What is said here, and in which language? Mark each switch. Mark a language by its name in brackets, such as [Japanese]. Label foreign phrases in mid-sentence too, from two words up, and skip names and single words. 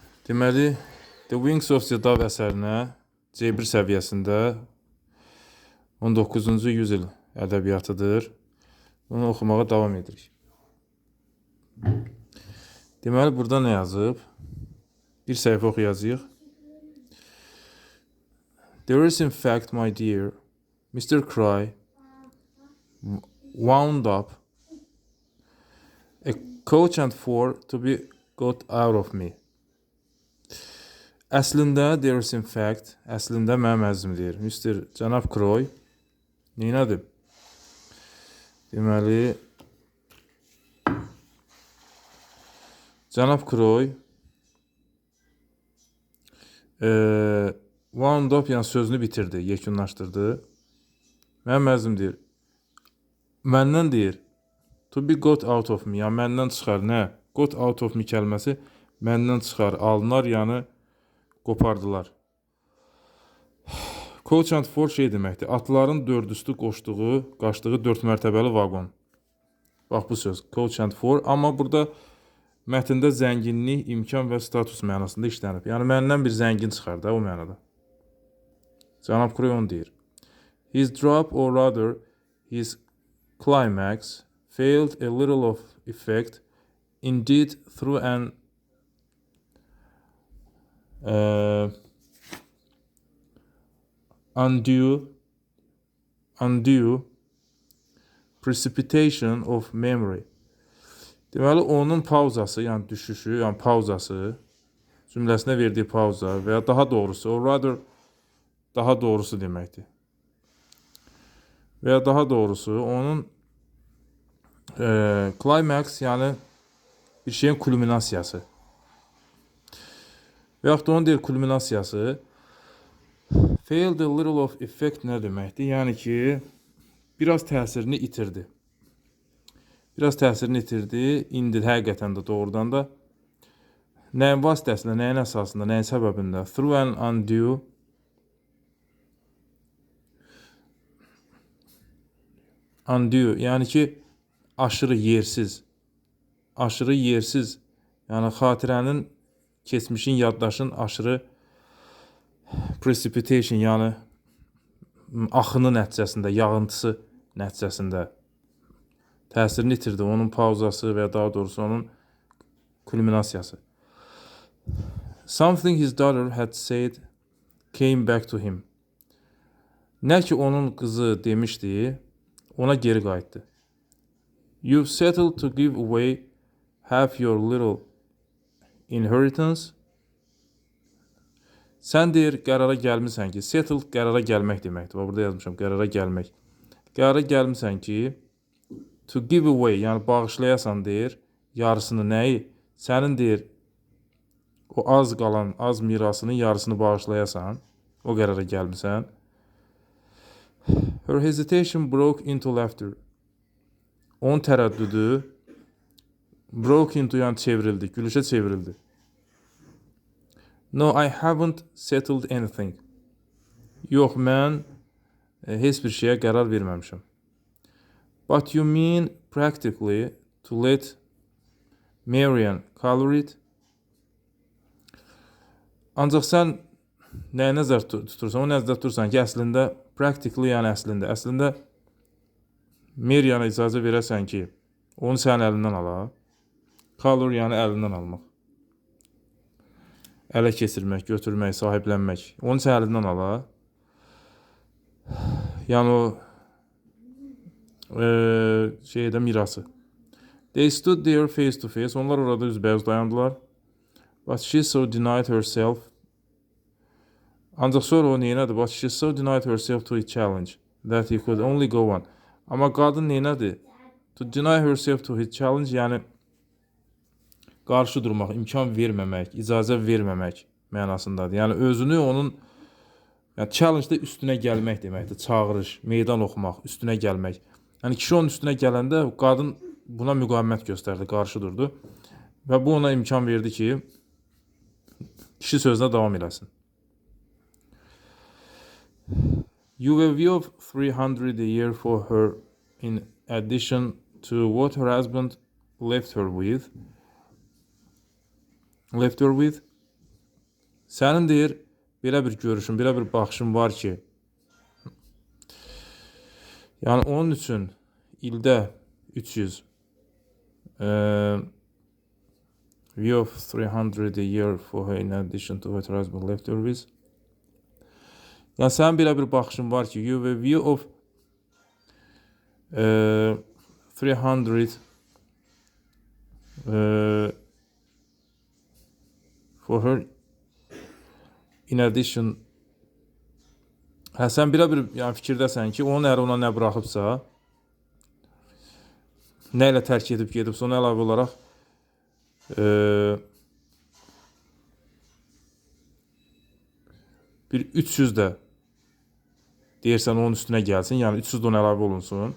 [Azerbaijani] Deməli, The Wings of the Dove əsərinə C1 səviyyəsində 19-cu yüzil ədəbiyyatıdır. Bunu oxumağa davam edirik. Deməli, burada nə yazıb? Bir səhifə oxuyacağıq. [English] There is in fact, my dear, Mr. Cry wound up a coach and four to be got out of me. Əslində, there is in fact, [Azerbaijani] əslində mənim əzim deyir. Mr. Cənab Croy neynədir? Deməli, Cənab Croy [English] wound up, [Azerbaijani] yəni sözünü bitirdi, yekunlaşdırdı. Mənim əzim deyir. Məndən deyir. [English] To be got out of me, [Azerbaijani] yəni məndən çıxar. Nə? [English] Got out of me [Azerbaijani] kəlməsi məndən çıxar, alınar, yəni qopardılar. [English] Coach and four [Azerbaijani] şey deməkdir. Atların dördüstü qaçdığı 4 mərtəbəli vaqon. Bax bu söz. [English] Coach and four. [Azerbaijani] Amma burada mətndə zənginlik, imkan və status mənasında işlənib. Yəni məndən bir zəngin çıxar da o mənada. Cənab Croy onu deyir. [English] His drop, or rather his climax, failed a little of effect, indeed through an undue precipitation of memory. [Azerbaijani] Deməli, onun pauzası, yəni düşüşü, yəni pauzası, cümləsinə verdiyi pauza və ya daha doğrusu, [English] or rather, [Azerbaijani] daha doğrusu deməkdir. Və ya daha doğrusu, onun climax, yəni bir şeyin kulminasiyası. Və yaxud da onun deyir kulminasiyası, [English] failed a little of effect [Azerbaijani] nə deməkdir? Yəni ki, biraz təsirini itirdi. Biraz təsirini itirdi, indi həqiqətən də doğrudan da nəyin vasitəsində, nəyin əsasında, nəyin səbəbində? [English] Through an undue [Azerbaijani] yəni ki, aşırı yersiz, yəni xatirənin, keçmişin, yaddaşın aşırı precipitation, yəni axını nəticəsində, yağıntısı nəticəsində təsirini itirdi. Onun pauzası və ya daha doğrusu onun kulminasiyası. [English] Something his daughter had said came back to him. [Azerbaijani] Nə ki onun qızı demişdi, ona geri qayıtdı. [English] You've settled to give away half your little inheritance. [Azerbaijani] Sən deyir, qərara gəlmisən ki, settled qərara gəlmək deməkdir. Burada yazmışam, qərara gəlmək. Qərara gəlmisən ki, [English] to give away, [Azerbaijani] yəni bağışlayasan deyir, yarısını nəyi? Sənin deyir, o az qalan, az mirasının yarısını bağışlayasan, o qərara gəlmisən. [English] Her hesitation broke into laughter. [Azerbaijani] Onun tərəddüdü [English] broke into, [Azerbaijani] yəni çevrildi, gülüşə çevrildi. [English] No, I haven't settled anything. [Azerbaijani] Yox, mən heç bir şeyə qərar verməmişəm. [English] But you mean practically to let Marian color it? [Azerbaijani] Ancaq sən nəyə nəzər tutursan? O nəzərdə tutursan ki, əslində practically, yəni əslində Marian'a icazə verəsən ki, onu sənin əlindən ala. Color, yəni əlindən almaq. Ələ keçirmək, götürmək, sahiblənmək. Onu sənin əlindən ala. Yəni o mirası. [English] They stood there face to face. [Azerbaijani] Onlar orada üzbəüz dayandılar. [English] But she so denied herself. [Azerbaijani] Ancaq sonra o neynədir? [English] But she so denied herself to a challenge that he could only go on. [Azerbaijani] Amma qadın neynədir? [English] To deny herself to his challenge, [Azerbaijani] yəni qarşı durmaq, imkan verməmək, icazə verməmək mənasındadır. Yəni özünü onun, yəni challenge-da üstünə gəlmək deməkdir. Çağırış, meydan oxumaq, üstünə gəlmək. Yəni kişi onun üstünə gələndə qadın buna müqavimət göstərdi, qarşı durdu. Və bu ona imkan verdi ki, kişi sözünə davam eləsin. [English] You've a view of 300 a year for her in addition to what her husband left her with. [Azerbaijani] Sənin deyir, belə bir görüşün, belə bir baxışın var ki, yəni onun üçün ildə 300 [English] view of 300 a year for her in addition to what has been left over with. [Azerbaijani] Yəni sənin belə bir baxışın var ki, [English] you have a view of 300 for her in addition. [Azerbaijani] Hə, sən belə bir yəni, fikirdəsən ki, onun əri ona nə bıraxıbsa, nə ilə tərk edib gedibsə, ona əlavə olaraq bir 300 də deyirsən onun üstünə gəlsin, yəni 300 də ona əlavə olunsun.